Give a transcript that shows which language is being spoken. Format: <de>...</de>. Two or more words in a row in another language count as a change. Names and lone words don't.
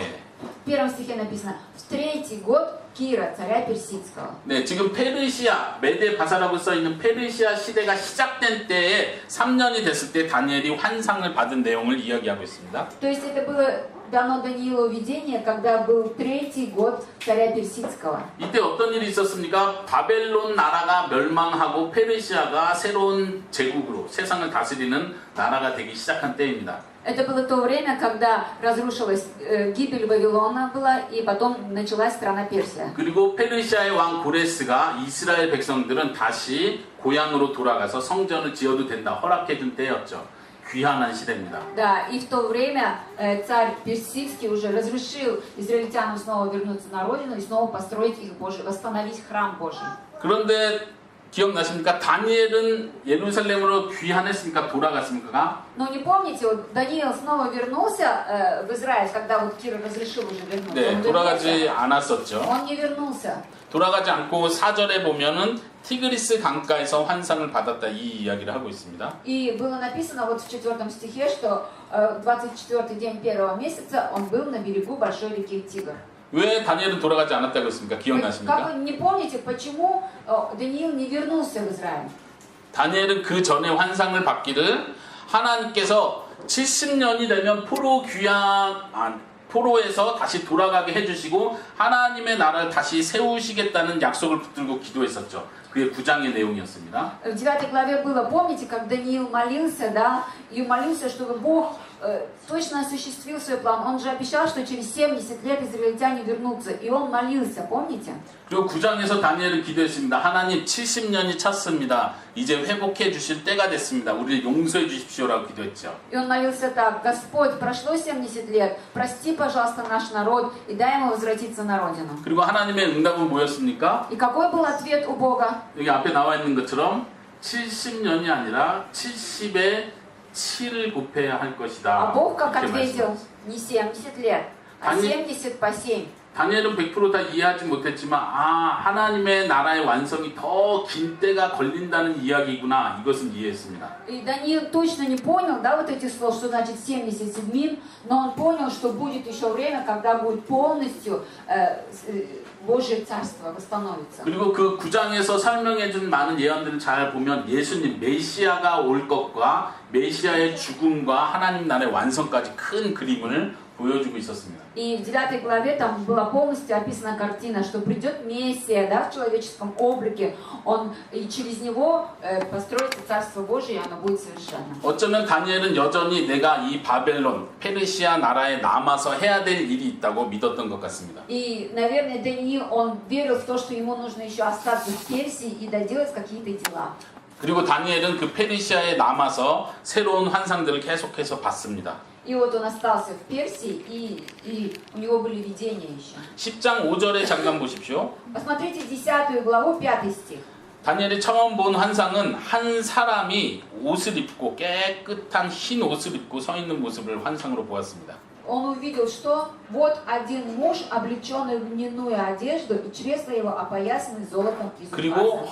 <ru>В первом стихе написано «В третий год Кира, царя персидского».</ru> <ko>네, 지금 페르시아, 메데 바사라고 써있는 페르시아 시대가 시작된 때에 3년이 됐을 때 다니엘이 환상을 받은 내용을 이야기하고 있습니다.</ko> <ru>То есть это было дано Даниилу видение, когда был третий год царя персидского.</ru> <ko>이때 어떤 일이 있었습니까? 바벨론 나라가 멸망하고 페르시아가 새로운 제국으로 세상을 다스리는 나라가 되기 시작한 때입니다.</ko> <ru>Это было то время, когда разрушилась гибель Вавилона была, и потом началась страна Персия.</ru> <ko>그리고 페르시아의 왕 고레스가 이스라엘 백성들은 다시 고향으로 돌아가서 성전을 지어도 된다 허락해준 때였죠. 귀환한 시대입니다.</ko> <ru>Да, и в то время царь персидский уже разрешил израильтянам снова вернуться на родину и снова построить их Божий, восстановить храм Божий.</ru> <ko>그런데 기억나십니까? 다니엘은 예루살렘으로 귀환했으니까 돌아갔습니까?</ko> <ru>Но не помните, вот Даниил снова вернулся в Израиль, когда вот Кир разрешил уже вернуться.</ru> <ko>네,</ko> <ru>Он</ru> <ko>돌아가지</ko> <ru>вернулся?</ru> <ko>않았었죠.</ko> <ru>Он не вернулся.</ru> <ko>돌아가지 않고 4절에 보면은 티그리스 강가에서 환상을 받았다 이 이야기를 하고 있습니다.</ko> <ru>И было написано вот в 4 стихе, что 24-й день первого месяца он был на берегу большой реки Тигр.</ru> <ko>왜 다니엘은 돌아가지 않았다고 했습니까?</ko> <ru>Как</ru> <ko>기억나십니까?</ko> <ru>вы не помните, почему Даниил не вернулся в Израиль?</ru> <ko>다니엘은 그 전에 환상을 받기를 하나님께서 70년이 되면 포로에서 다시 돌아가게 해주시고 하나님의 나라를 다시 세우시겠다는 약속을 붙들고 기도했었죠. 그게 9장의 내용이었습니다.</ko> <ru>В 9 главе было, помните, как Даниил молился, да, и молился, чтобы Бог точно осуществил свой план. Он же обещал, что через 70 лет израильтяне вернутся, и он молился, помните?</ru> <ko>그리고 9장에서 다니엘은 기도했습니다. 하나님 70년이 찼습니다. 이제 회복해 주실 때가 됐습니다. 우리를 용서해 주십시오라고 기도했죠.</ko> <ru>И он молился так: Господь, прошло 70 лет, прости, пожалуйста, наш народ, и дай ему возвратиться на родину.</ru> <ko>그리고 하나님의 응답은 뭐였습니까?</ko> <ru>И какой был ответ у Бога?</ru> <ko>여기 앞에 나와 있는 것처럼 70년이 아니라 70에 7을 곱해야 할 것이다.</ko> <ru>А Бог как</ru> <ko>이렇게</ko> <ru>ответил?</ru> <ko>말씀하셨어요.</ko> <ru>Не 70 лет, а Они- 70 по 7.</ru> <ko>다니엘은 100% 다 이해하지 못했지만 하나님의 나라의 완성이 더 긴 때가 걸린다는 이야기구나 이것은 이해했습니다.</ko> <ru>И Даниил точно не понял, да, вот этих слов, что значит 77, но он понял, что будет еще время, когда будет полностью Божье царство восстановится.</ru> <ko>그리고 그 9장에서 설명해준 많은 예언들을 잘 보면 예수님 메시아가 올 것과 메시아의 죽음과 하나님 나라의 완성까지 큰 그림을 보여주고 있었습니다.</ko> <ru>И в 9 главе там была полностью описана картина, что придет Мессия, да, в человеческом облике, он, и через него построится Царство Божие, и оно будет совершенно.</ru> <ko>어쩌면 다니엘은 여전히 내가 이 바벨론, 페르시아 나라에 남아서 해야 될 일이 있다고 믿었던 것 같습니다.</ko> <ru>И, наверное, Даниил, он верил в то, что ему нужно еще остаться в Персии и доделать какие-то дела.</ru> <ko>그리고 다니엘은 그 페르시아에 남아서 새로운 환상들을 계속해서 봤습니다.</ko> <ru>И вот он остался в Персии, и у него были видения еще.</ru> <ko>10장 5절에 잠깐 보십시오.</ko> <ru>Посмотрите 10 главу, 5 стих.</ru> <ko>다니엘이 처음 본 환상은 한 사람이 옷을 입고 깨끗한 흰 옷을 입고 서 있는 모습을 환상으로 보았습니다.</ko> <ru>Он увидел, что вот один муж, облеченный в льняную одежду, и чресла его опоясаны золотом из</ru> <ko>그리고</ko> <ru>ужаса.</ru>